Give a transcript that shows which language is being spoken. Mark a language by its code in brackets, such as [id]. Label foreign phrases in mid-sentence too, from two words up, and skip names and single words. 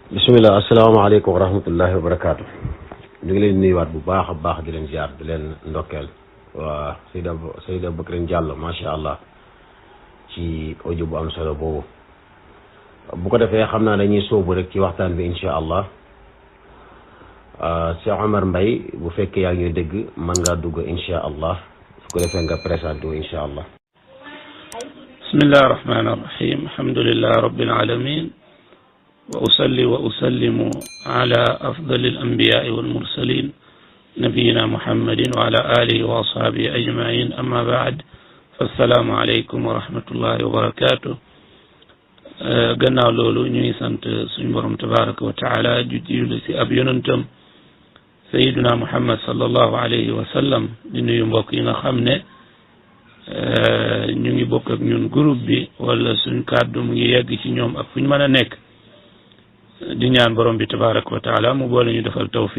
[ar] بسم الله السلام عليكم ورحمة الله وبركاته. [wo] ñu ngi leen nuyuwaat bu baax a baax di leen ziar di leen ndokkeel waa Seyda Bakrin Diallo [ar] ما شاء الله [wo] ci audio bu am solo boobu. bu ko defee xam naa dañuy sóobu rek ci waxtaan bi [ar] إن شاء الله [wo] Cheikh Omar Mbaye bu fekkee yaa ngi ñuy dégg mën ngaa dugg [ar] إن شاء الله [wo] su ko defee nga présenté wu [ar] إن شاء الله. بسم الله الرحمن الرحيم الحمد لله رب العالمين وأصلي وأسلم على أفضل الأنبياء والمرسلين نبينا محمد وعلى آله وأصحابه أجمعين أما بعد فالسلام عليكم ورحمة الله وبركاته [wo] gannaaw loolu ñuy sant suñu borom [ar] تبارك وتعالى [wo] ju julli si ab yonentam sayiduna Muhammad [ar] صلى الله عليه وسلم [wo] di nuyu mbokk yi nga xam ne ñu ngi bokk ak ñun groupe bi wala suñ kàddu mu ngi yegg ci ñoom ak fu ñu mën a nekk di ñaan borom bi [ar] تبارك وتعالى [wo] mu boole ñu defal tawfiq.